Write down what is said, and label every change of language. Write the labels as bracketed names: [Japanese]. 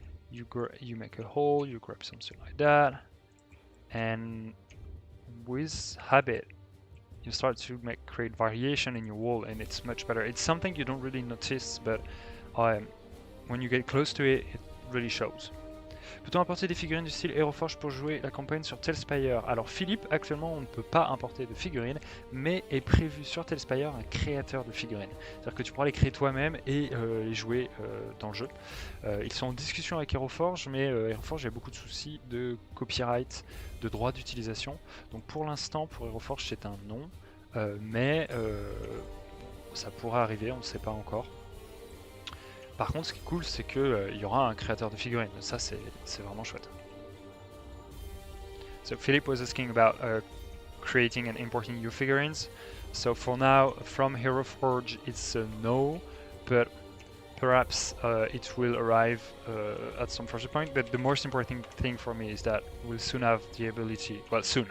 [English] You make a hole, you grab something like that. And with habit, you start to create variation in your wall, and it's much better. It's something you don't really notice, but when you get close to it, it really shows. [French] Peut-on importer des figurines du style Aeroforge pour jouer la campagne sur TaleSpire? Alors Philippe, actuellement on ne peut pas importer de figurines, mais est prévu sur TaleSpire un créateur de figurines. C'est-à-dire que tu pourras les créer toi-même et les jouer dans le jeu. Ils sont en discussion avec Aeroforge, mais Aeroforge a beaucoup de soucis de copyright, de droits d'utilisation. Donc pour l'instant, pour Aeroforge, c'est un non, mais ça pourrait arriver, on ne sait pas encore. Par contre, ce qui est cool, c'est qu'il y aura un créateur de figurines. Ça, c'est vraiment chouette. [English] So Philip was asking about creating and importing new figurines. So for now, from HeroForge, it's a no, but perhaps it will arrive at some further point. But the most important thing for me is that we'll soon have the ability. Well, soon.